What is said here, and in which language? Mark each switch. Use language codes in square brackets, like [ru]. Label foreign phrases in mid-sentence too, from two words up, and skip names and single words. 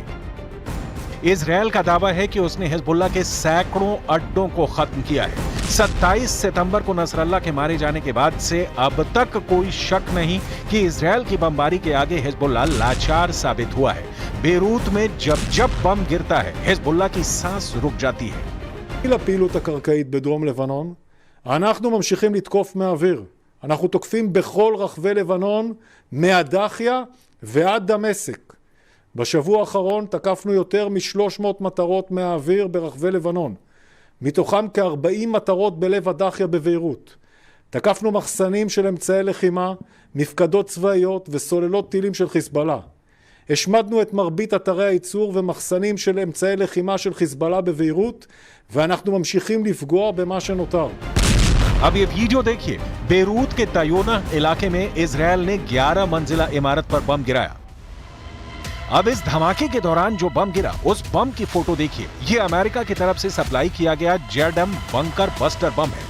[hi] इजराइल का दावा है कि उसने हिजबुल्लाह के सैकड़ों अड्डों को खत्म किया है। 27 सितंबर को नसरल्लाह के मारे जाने के बाद से अब तक कोई शक नहीं कि इजराइल की बमबारी के आगे हिजबुल्लाह लाचार साबित हुआ है। बेरूत में जब जब बम गिरता है, हिजबुल्लाह की सांस रुक जाती है। [he] לפעילות הקרקעית בדרום לבנון, אנחנו ממשיכים לתקוף מהאוויר. אנחנו תוקפים בכל רחבי לבנון, מהדחיה ועד דמשק. בשבוע האחרון תקפנו יותר מ-300 מטרות מהאוויר ברחבי לבנון. מתוכם כ-40 מטרות בלב הדחיה בביירות. תקפנו מחסנים של אמצעי לחימה, מפקדות צבאיות וסוללות טילים של חיזבאללה. השמדנו את מרבית אתרי הייצור ומחסנים של אמצעי לחימה של חיזבאללה בביירות, ואנחנו ממשיכים לפגוע במה שנותר. [hi] अब ये वीडियो देखिए। बेरूत के तयोना इलाके में इजराइल ने 11 मंजिला इमारत पर बम गिराया। अब इस धमाके के दौरान जो बम गिरा, उस बम की फोटो देखिए। ये अमेरिका की तरफ से सप्लाई किया गया जेडएम बंकर बस्टर बम है।